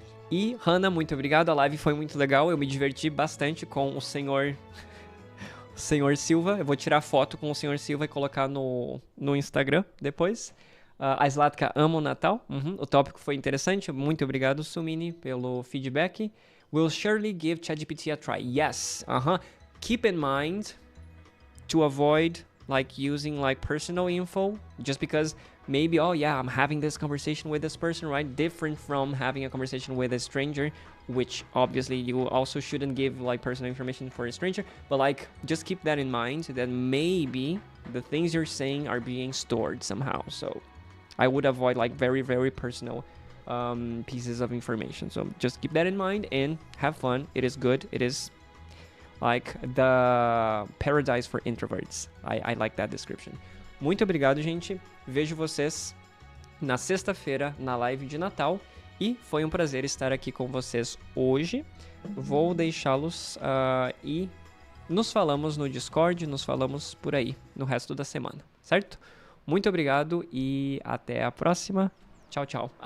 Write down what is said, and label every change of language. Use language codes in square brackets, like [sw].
[pt] E Hannah, muito obrigado, a live foi muito legal, eu me diverti bastante com o senhor Silva. Eu vou tirar foto com o senhor Silva e colocar no Instagram depois. A Zlatka ama o Natal. O tópico foi interessante. Muito obrigado, Sumini, pelo feedback. [en] Will surely give ChatGPT a try. Yes. Keep in mind to avoid using personal info, just because maybe, oh yeah, I'm having this conversation with this person, right? Different from having a conversation with a stranger, which obviously you also shouldn't give personal information for a stranger, but just keep that in mind, that maybe the things you're saying are being stored somehow. So I would avoid very, very personal pieces of information. So just keep that in mind and have fun. It is good. It is the paradise for introverts. I like that description. [pt] Muito obrigado, gente. Vejo vocês na sexta-feira na live de Natal. E foi um prazer estar aqui com vocês hoje. Vou deixá-los e nos falamos no Discord, nos falamos por aí no resto da semana, certo? Muito obrigado e até a próxima. Tchau, tchau.